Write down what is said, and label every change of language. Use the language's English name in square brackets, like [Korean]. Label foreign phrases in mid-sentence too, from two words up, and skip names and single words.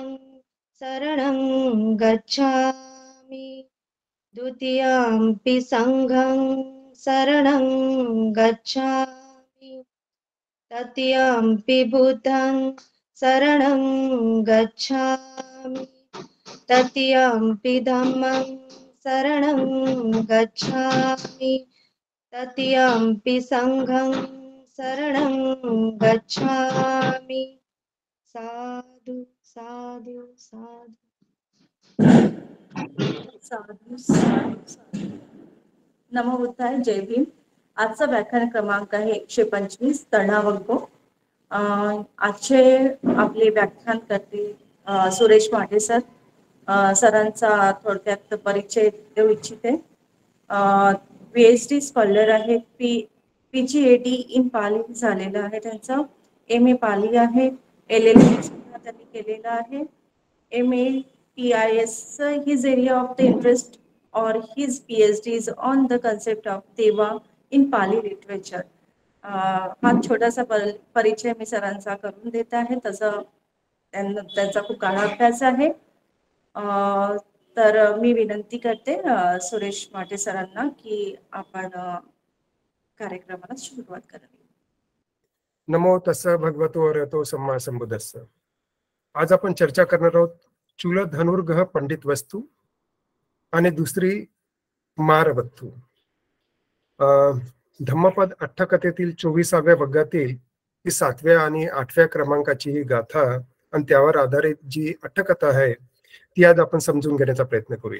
[Pali] शरणं गच्छामि, द्वितीयंपि संघं शरणं गच्छामि, तृतीयंपि बुद्धं शरणं गच्छामि, तृतीयंपि धम्मं शरणं गच्छामि, तृतीयंपि संघं शरणं गच्छामि. साधु साधु साधु. साधू साधू साधू. नमो बुद्धाय, [Marathi] जय भीम. आजचा व्याख्यान क्रमांक आहे 125 तणावगो. आजचे आपले व्याख्यान करतील सुरेश माटे सर. सरांचा थोडक्यात परिचय देऊ इच्छिते. PhD स्कॉलर आहे, PGAD इन पाली झालेलं आहे त्यांचं. MA पाली आहे, LLB सुद्धा त्यांनी केलेलं आहे. [English] MA PIS, his area of the interest or his PhD is on the concept of Deva in Pali literature. [Marathi] हा छोटासा परिचय मी सरांचा करून देत आहे. तसं त्यांचा खूप काळा अभ्यास आहे. तर मी विनंती करते सुरेश माटे सरांना की आपण कार्यक्रमाला सुरुवात करावी. [Pali] नमो तस्स भगवतो अरहतो सम्मा संबुद्दस्स. [Marathi] आज आपण चर्चा करणार आहोत चूल धनुर्गह पंडित वस्तू आणि दुसरी मारवत्तू. धम्मपद अठ्ठकथेतील 24व्या वर्गातील ही 7व्या आणि 8व्या क्रमांकाची ही गाथा आणि त्यावर आधारित जी अठ्ठकथा आहे ती आज आपण समजून घेण्याचा प्रयत्न करूया.